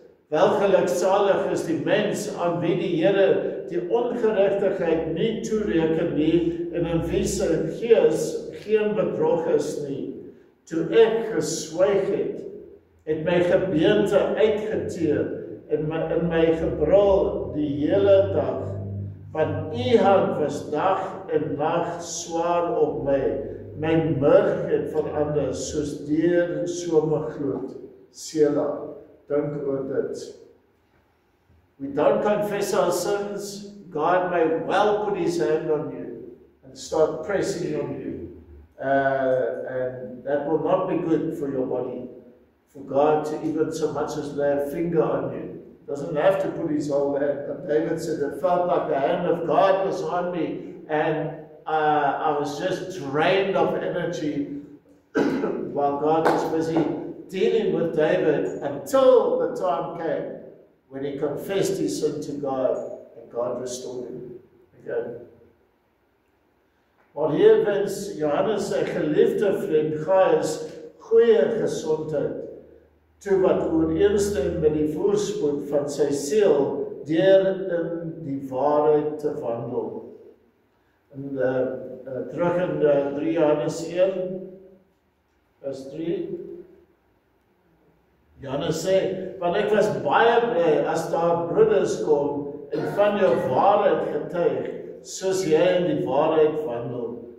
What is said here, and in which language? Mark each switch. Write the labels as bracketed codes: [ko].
[af] Welgeluksalig is die mens aan wie die Here die ongeregtigheid nie toereken nie en in wie sy gees geen bedrog is nie. Toe ek geswyg het my gebeente uitgeteer en in my gebrul die hele dag, want u hand was dag en nag swaar op my. My murg het verander soos deur somergloed. Selah, dink oor dit. [en] We don't confess our sins, God may well put his hand on you and start pressing on you. And that will not be good for your body. For God to even so much as lay a finger on you. Doesn't have to put his whole hand. But David said, it felt like the hand of God was on me, and I was just drained of energy while God was busy dealing with David until the time came when he confessed his sin to God, and God restored him again. [af] Maar hier wens Johannes sy geliefde vriend Gaius goeie gesondheid, toe wat ooreenstem met die voorspoed van sy siel deur in die waarheid te wandel. En terug in 3 Johannes 1, vers 3, Johannes sê, want ek was baie bly as daar broeders kom en van jou waarheid getuig, soos jy in die waarheid wandel.